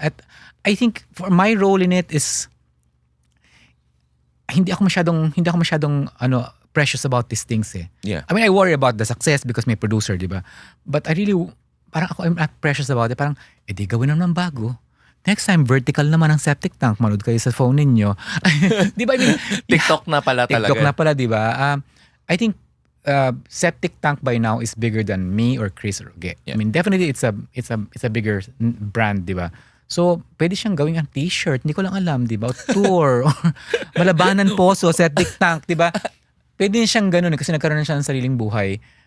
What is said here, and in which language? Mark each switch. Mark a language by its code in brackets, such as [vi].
[en] At I think for my role in it is [tl] hindi ako masyadong [en] precious about these things eh. Yeah. I mean, I worry about the success because [tl] may producer, di ba? [en] But I really, I'm not precious about it. [tl] Parang, di gawin naman ng bago. [en] Next time, vertical [tl] naman ang septic tank. Manood kayo sa phone ninyo. Di ba? [en] I mean, [tl] TikTok na pala talaga. TikTok na pala, di ba? [en] I think septic tank by now is bigger than me or Chris or Ogie. Yeah. I mean, definitely it's a bigger brand, [tl] di ba? So, pwede siyang gawing ang t-shirt. Hindi ko lang alam, di ba? O tour. Or Malabanan Poso, septic tank, di ba? Pwede siyang ganun kasi nagkaroon na siya ng sariling buhay.